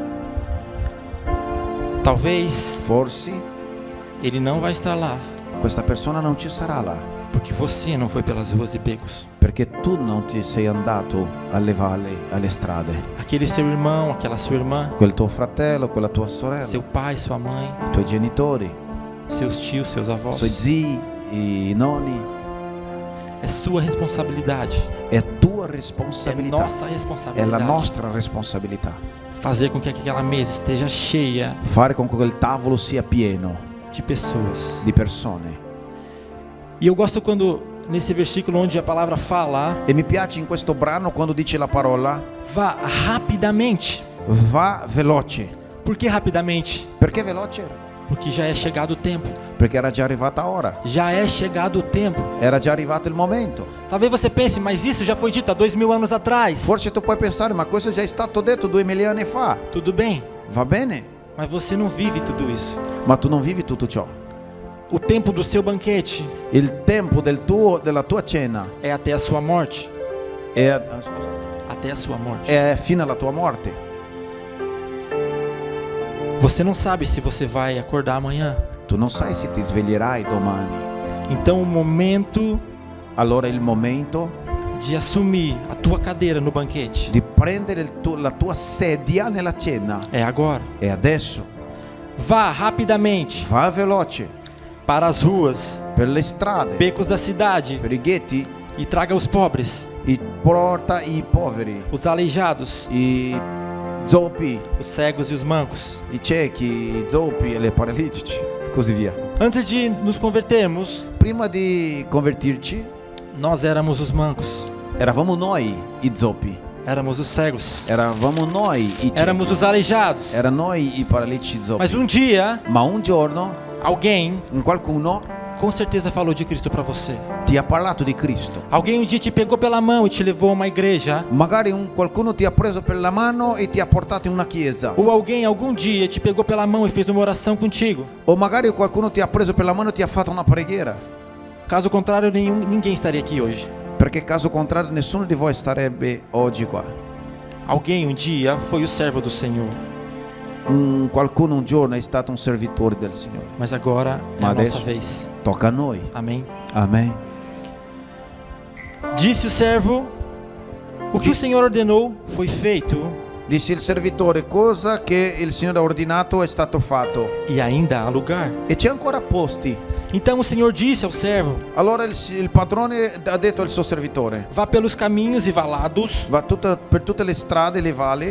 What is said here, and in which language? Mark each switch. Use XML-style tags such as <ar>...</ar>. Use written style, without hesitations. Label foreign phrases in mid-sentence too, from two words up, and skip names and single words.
<pt>Talvez</pt> <it>Forse</it> <pt>ele não vai estar lá,</pt> <it>questa persona non ci sarà là,</it> <pt>porque você não foi pelas ruas e becos.</pt> <it>perché tu non ti sei andato alle valli, alle strade.</it> <pt>Aquele seu irmão, aquela sua irmã,</pt> <it>Quel tuo fratello, quella tua sorella,</it> <pt>seu pai, sua mãe,</pt> <it>i tuoi genitori,</it> <pt>seus tios, seus</pt> <it>i</it> <pt>avós.</pt> <it>suoi zii, i nonni,</it> <pt>É sua responsabilidade,</pt> <it>è tua</it> <pt>é</pt> <it>responsabilità,</it> <pt>nossa</pt> <it>è la</it> <pt>responsabilidade</pt> <it>nostra responsabilità.</it> <pt>fazer com que aquela mesa esteja cheia</pt> <it>Fare con che quel tavolo sia pieno</it> <pt>de pessoas.</pt> <it>di persone.</it> <pt>E eu gosto quando nesse versículo onde a palavra fala,</pt> <it>E mi piace in questo brano quando dice la parola</it> <pt>vá rapidamente.</pt> <it>va veloce.</it> <pt>Por que rapidamente?</pt> <it>Perché veloce?</it> <pt>Porque já é chegado o tempo.</pt> <it>Perché era già arrivata ora,</it> <pt>Já é chegado o tempo.</pt> <it>era già arrivato il momento.</it> <pt>Talvez você pense, mas isso já foi dito há 2000 anos atrás.</pt> <it>Forse tu puoi pensare, ma questo è già stato detto 2000 anni fa.</it> <pt>Tudo bem,</pt> <it>Va bene,</it> <pt>mas você não vive tudo isso.</pt> <it>ma tu non vivi tutto ciò.</it> <pt>O tempo do seu banquete</pt> <it>Il tempo della tua cena</it> <pt>é até a sua morte.</pt> <it>è,</it> <pt>Até a sua morte.</pt> <it>è fino alla tua morte.</it> <pt>Você não sabe se você vai acordar amanhã.</pt> <it>Tu non sai se ti sveglierai domani.</it> <pt>Então o momento</pt> <it>Allora il momento</it> <pt>de assumir a tua cadeira no banquete</pt> <it>di prendere la tua sedia nella cena</it> <pt>é agora.</pt> <it>è adesso.</it> <pt>Vá rapidamente</pt> <it>Va veloce</it> <pt>para as ruas,</pt> <it>per le strade,</it> <pt>becos da cidade</pt> <it>per i ghetti,</it> <pt>e traga os pobres,</pt> <it>porta i poveri,</it> <pt>os aleijados,</pt> <it>i zoppi,</it> <pt>os cegos e os mancos.</pt> <it>i ciechi, i zoppi e le paralitici, così via.</it> <pt>Antes de nos convertermos,</pt> <it>Prima di convertirci,</it> <pt>nós éramos os mancos,</pt> <it>eravamo noi i zoppi,</it> <pt>éramos os cegos,</pt> <it>eravamo noi i ciechi,</it> <pt>éramos os aleijados.</pt> <it>era noi i paralitici zoppi.</it> <pt>Mas um dia,</pt> <it>Ma un giorno</it> <pt>alguém</pt> <it>qualcuno</it> <pt>com certeza falou de Cristo para você.</pt> <it>ti ha parlato di Cristo.</it> <pt>Alguém um dia te pegou pela mão e te levou a uma igreja.</pt> <it>Magari qualcuno ti ha preso per la mano e ti ha portato in una chiesa.</it> <pt>Ou alguém algum dia te pegou pela mão e fez uma oração contigo.</pt> <it>O magari qualcuno ti ha preso per la mano e ti ha fatto una preghiera.</it> <pt>Caso contrário, ninguém estaria aqui hoje.</pt> <it>Perché caso contrario nessuno di voi starebbe oggi qua.</it> <pt>Alguém um dia foi o servo do Senhor,</pt> <it>Qualcuno un giorno è stato un servitore del Signore.</it> <pt>mas agora é</pt> <it>Ma</it> <pt>a</pt> <it>adesso</it> <pt>nossa vez.</pt> <it>tocca a noi.</it> <pt>Amém.</pt> <it>Amen.</it> <pt>Disse o servo: o que o Senhor ordenou foi feito,</pt> <it>Disse il servitore: cosa che il Signore ha ordinato è stato fatto</it> <pt>e ainda há lugar.</pt> <it>e c'è ancora posti.</it> <pt>Então o Senhor disse ao servo:</pt> <it>Allora il padrone ha detto al suo servitore:</it> <pt>vá pelos caminhos e valados,</pt> <it>va per tutte le strade e le valli</it>